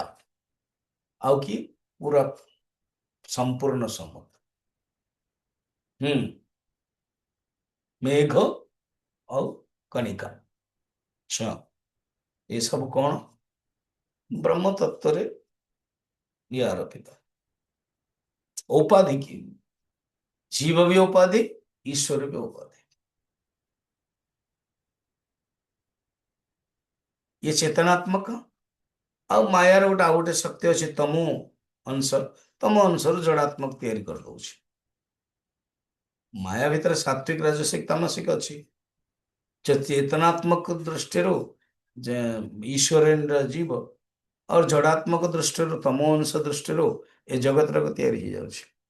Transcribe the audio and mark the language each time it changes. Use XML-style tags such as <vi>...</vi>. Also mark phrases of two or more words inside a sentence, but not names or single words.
<or>ଆଉ କି ପୁରା ସମ୍ପୂର୍ଣ୍ଣ ସମୁଦ୍ର। ମେଘ ଆଉ କଣିକା। ଆଚ୍ଛା, ଏସବୁ କଣ? ବ୍ରହ୍ମ ତତ୍ଵରେ ଇଏ ଆରୋପିତ।</or> <hi>ଉପାଧି କି जीव भी उपाधि, ईश्वर भी उपाधि। ये चेतनात्मक</hi> <or>ଆଉ ମାୟାର ଗୋଟେ ଆଉ ଗୋଟେ ଶକ୍ତି ଅଛି, ତମୋ ଅଂଶ। ତମ ଅଂଶରୁ ଜଡାତ୍ମକ ତିଆରି କରିଦଉଛି। ମାୟା ଭିତରେ ସାତ୍विକ ରାଜସିକ ତାମସିକ ଅଛି। ଚେତନାତ୍ମକ ଦୃଷ୍ଟିରୁ ଯେ ଈଶ୍ୱର ଜୀବ, और ଜଡାତ୍ମକ ଦୃଷ୍ଟିରୁ ତମ ଅଂଶ ଦୃଷ୍ଟିରୁ ଏ ଜଗତର ତିଆରି ହେଇଯାଉଛି।</or>